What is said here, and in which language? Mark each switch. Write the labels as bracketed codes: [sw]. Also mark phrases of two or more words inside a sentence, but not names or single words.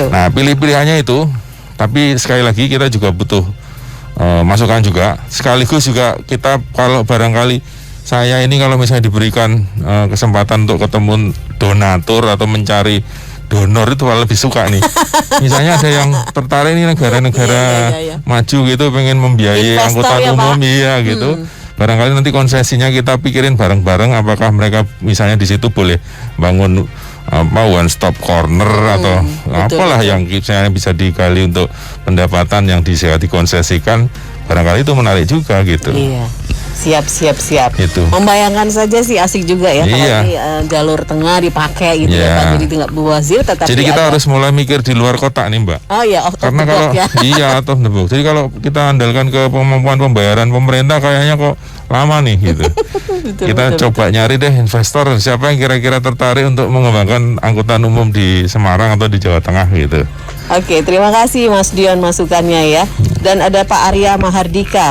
[id] Nah, pilih-pilihannya itu, tapi sekali lagi kita juga butuh masukan juga, sekaligus juga kita kalau barangkali saya ini kalau misalnya diberikan kesempatan untuk ketemu donatur atau mencari donor itu lebih suka nih. Misalnya ada yang tertarik nih negara-negara maju gitu, pengen membiayai angkutan umum gitu. Barangkali nanti konsesinya kita pikirin bareng-bareng, apakah mereka misalnya di situ boleh bangun [en] one stop corner [id] atau apalah yang misalnya bisa digali untuk pendapatan yang dikonsesikan. Barangkali itu menarik juga gitu. Iya. Siap. Itu. Membayangkan saja sih asik juga ya, kalau jalur tengah dipakai gitu ya Pak. Jadi tinggal buazir tetapi jadi kita harus mulai mikir di luar kotak nih Mbak. Oh iya, karena kalau [en] out of the box. [id] Jadi kalau kita andalkan ke kemampuan pembayaran pemerintah kayaknya kok lama nih gitu. Kita coba nyari deh investor, siapa yang kira-kira tertarik untuk mengembangkan angkutan umum di Semarang atau di Jawa Tengah gitu. Oke, terima kasih Mas Dion masukannya ya. Dan ada Pak Arya Mahardika.